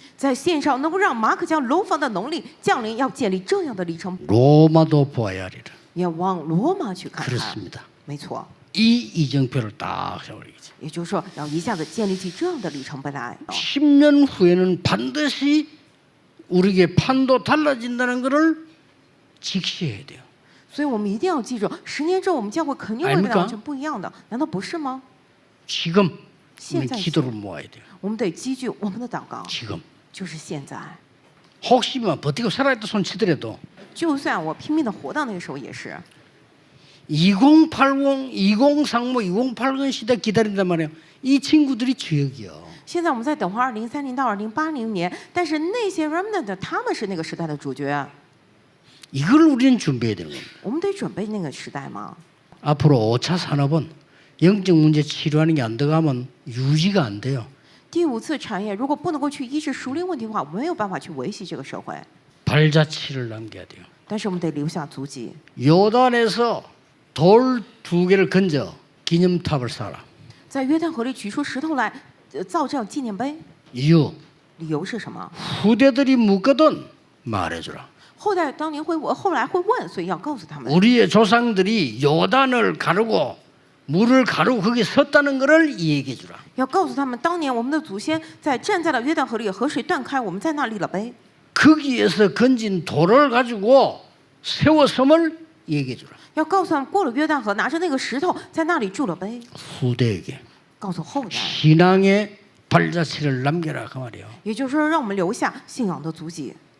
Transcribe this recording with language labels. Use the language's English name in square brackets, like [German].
[Chinese] 在线上能够让马可将楼房的能力降临，要建立这样的里程碑， [Korean] 로마도 보아야 하리라. [Chinese] 要往罗马去看看。 [Korean] 그렇습니다. [Chinese] 没错， [Korean] 이 이정표를 딱 세워야지. [Chinese] 也就是说，要一下子建立起这样的里程碑来。 [Korean] 10년 후에는 반드시 우리에게 판도 달라진다는 것을 직시해야 돼요. [Chinese] 所以我们一定要记住，10年之后我们教会肯定会变得完全不一样的，难道不是吗？ [Korean] 지금 우리 [Chinese] 现在 [Korean] 기도를 모아야 돼요. [Chinese] 我们得积聚我们的祷告， [Korean] 지금 [Chinese] 就是现在。 [Korean] 혹시만 버티고 살아있다 손 치더라도 [Chinese] 就算我拼命的活到那个时候，也是 [Korean] 2080, 2030, 2080 시대 기다린단 말이에요. 이 친구들이 주역이요. [Chinese] 现在我们在等候2030到2080年，但是那些 remnant 他们是那个时代的主角， [Korean] 이걸 우리는 준비해야 되는 겁니다. [Chinese] 我们得准备那个时代吗？ [Korean] 앞으로 5차 산업은 영적 문제 치료하는 게 안 들어가면 유지가 안 돼요. [Chinese] 第5次产业如果不能够去医治属灵问题的话，没有办法去维系这个社会。 [Korean] 발자취를 남겨야 돼요. [Chinese] 但是我们得留下足迹， [Korean] 요단에서 돌 2개를 건져 기념탑을 쌓아라. [Chinese] 在约旦河里取出石头来，造这样纪念碑。 [Korean] 이유 [Chinese] 理由是什么？ [Korean] 후대들이 묻거든 말해주라. [Chinese] 后代当年后来会问，所以要告诉他们。 [Korean] 우리의 조상들이 요단을 가르고 물을 가르고 거기 섰다는 것을 얘기해 주라. [Chinese] 要告诉他们，当年我们的祖先站在了约旦河里，河水断开，我们在那立了碑。 [Korean] 거기에서 건진 돌을 가지고 세워섬을 얘기해 주라. [Chinese] 要告诉他们，过了约旦河，拿着那个石头在那里筑了碑， [Korean] 후대에게 [Chinese] 告诉后代。 [Korean] 신앙의 발자취를 남겨라 그 말이에요. [Chinese] 也就是说，让我们留下信仰的足迹。